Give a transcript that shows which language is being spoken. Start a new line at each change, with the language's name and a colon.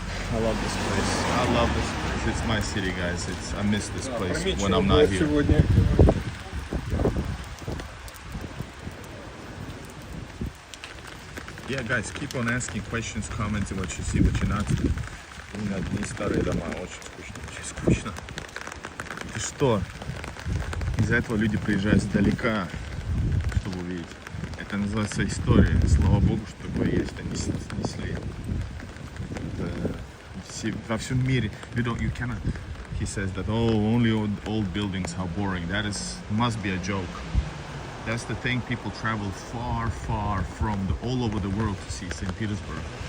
English: I love this place. I love this place. it's my city, guys. I miss this place when I'm not here. Yeah, guys, keep on asking questions, commenting what you see, what you're not.
Russian: Одни старые дома, очень скучно, очень скучно. И что? Из-за этого люди приезжают издалека, чтобы увидеть. Это называется история. Слава Богу, что такое есть, они снесли. Во всем мире,
English: you cannot. He says that only old buildings, how boring. That must be a joke. That's the thing. People travel far from all over the world to see St. Petersburg.